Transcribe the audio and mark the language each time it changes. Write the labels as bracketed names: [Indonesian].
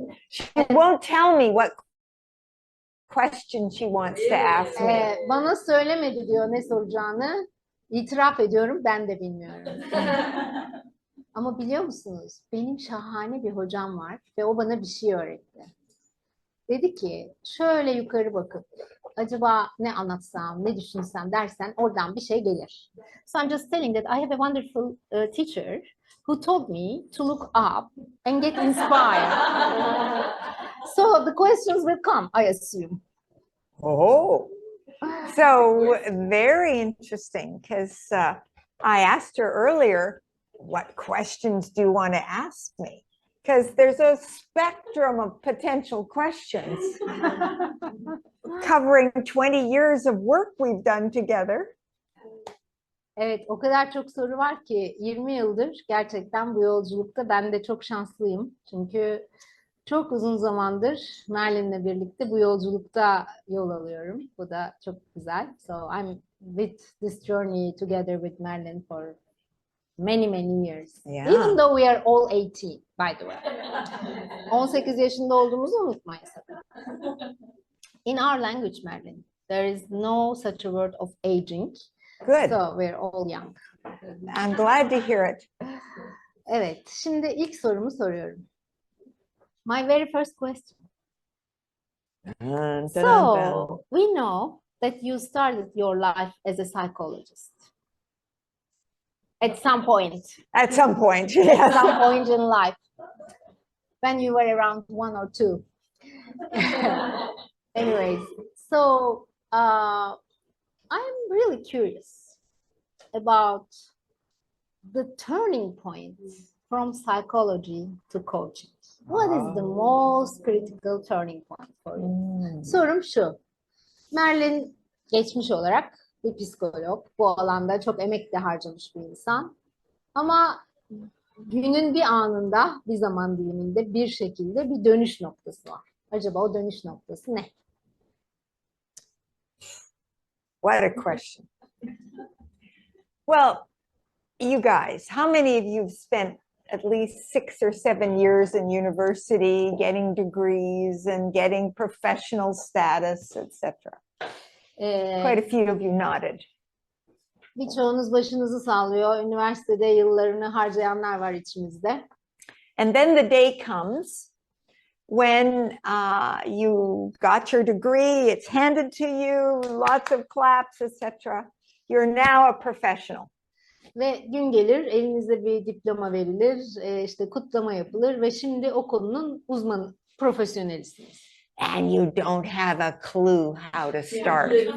[English] She won't tell me what question she wants to ask me. [Turkish] Bana söylemedi diyor ne soracağını. İtiraf ediyorum, ben de bilmiyorum. Ama biliyor musunuz? Benim şahane bir hocam var ve o bana bir şey öğretti. Dedi ki şöyle yukarı bakıp acaba ne anlatsam, ne düşünsem dersen oradan bir şey gelir. [English] So I'm just telling that I have a wonderful teacher who told me to look up and get inspired. So the questions will come, I assume. Oh, so very interesting because I asked her earlier, what questions do you want to ask me? Because there's a spectrum of potential questions covering 20 years of work we've done together. [Turkish] Evet, o kadar çok soru var ki 20 yıldır gerçekten bu yolculukta ben de çok şanslıyım. Çünkü çok uzun zamandır Merlin'le birlikte bu yolculukta yol alıyorum. Bu da çok güzel. [English] So I'm with this journey together with Merlin for many years. Yeah. Even though we are all 18, by the way. [Turkish] 18 yaşında olduğumuzu unutmayın sakın. [English] In our language, Merlin, there is no such a word of aging. Good. So we're all young. I'm glad to hear it. [Turkish] Evet, şimdi ilk sorumu soruyorum. [English] My very first question. So, we know that you started your life as a psychologist. At some point. At some point, yes. At some point in life. When you were around 1 or 2. Anyways, so I'm really curious about the turning point from psychology to coaching. What is the most critical turning point for you? [Turkish] Sorum şu. Merlin geçmiş olarak bir psikolog. Bu alanda çok emek de harcamış bir insan. Ama günün bir anında, bir zaman diliminde bir şekilde bir dönüş noktası var. Acaba o dönüş noktası ne? [English] What a question. Well, you guys, how many of you have spent at least 6 or 7 years in university getting degrees and getting professional status, etc.? Quite a few of you nodded. [Turkish] Birçoğunuz başınızı sallıyor. Üniversitede yıllarını harcayanlar var içimizde. [English] And then the day comes when you got your degree, it's handed to you, lots of claps, etc. You're now a professional. [Turkish] Ve gün gelir, elinize bir diploma verilir, işte kutlama yapılır ve şimdi o konunun uzmanı, profesyonelisiniz. [English] And you don't have a clue how to start.